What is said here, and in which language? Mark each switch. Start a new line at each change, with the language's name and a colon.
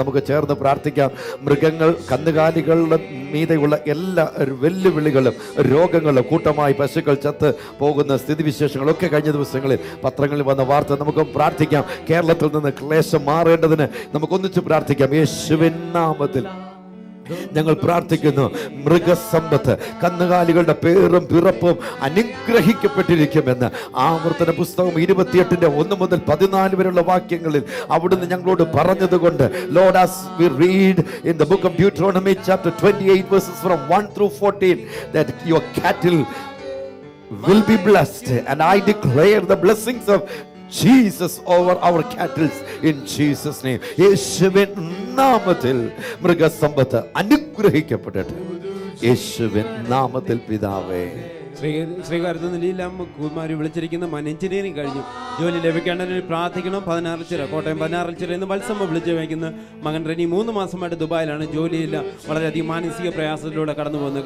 Malayalam: നമുക്ക് ചേർന്ന് പ്രാർത്ഥിക്കാം. മൃഗങ്ങൾ, കന്നുകാലികളുടെ മീതെയുള്ള എല്ലാ വെല്ലുവിളികളും രോഗങ്ങളും കൂട്ടമായി പശുക്കൾ ചത്ത് പോകുന്ന സ്ഥിതിവിശേഷങ്ങളൊക്കെ കഴിഞ്ഞ ദിവസങ്ങളിൽ പത്രങ്ങളിൽ വന്ന വാർത്ത നമുക്ക് പ്രാർത്ഥിക്കാം. കേരളത്തിൽ നിന്ന് ക്ലേശം മാറേണ്ടതിന് നമുക്കൊന്നിച്ച് പ്രാർത്ഥിക്കാം. യേശുവിൻ നാമത്തിൽ ഞങ്ങൾ പ്രാർത്ഥിക്കുന്നു. മൃഗസമ്പത്ത്, കന്നുകാലികളുടെ പേരും പിറപ്പും അനുഗ്രഹിക്കപ്പെട്ടിരിക്കുമെന്ന് ആവർത്തന പുസ്തകം 28-1 മുതൽ 14 വരെയുള്ള വാക്യങ്ങളിൽ അവിടുന്ന് ഞങ്ങളോട് പറഞ്ഞതുകൊണ്ട്,
English: Lord, as we read in the book of Deuteronomy chapter 28 verses from 1 through 14, that your cattle will be blessed, and I declare the blessings of Jesus over our cattle in Jesus name.
Malayalam: യേശുവിൻ നാമത്തിൽ മൃഗസമ്പത്ത് അനുഗ്രഹിക്കപ്പെടട്ടെ. യേശുവിൻ നാമത്തിൽ പിതാവേ. ശ്രീകാര്യത്തിൽ നിലയിലാം Kumari വിളിച്ചിരിക്കുന്ന engineering കഴിഞ്ഞു, ജോലി ലഭിക്കേണ്ടതിന് പ്രാർത്ഥിക്കണം. 16 ചിറ, കോട്ടയം 16 ചിറ എന്ന് വത്സമ്മ വിളിച്ചു വയ്ക്കുന്ന മകൻ റെനി 3 മാസമായിട്ട് ദുബായിലാണ്, ജോലിയില്ല, വളരെയധികം മാനസിക പ്രയാസത്തിലൂടെ കടന്നു പോകുന്നു.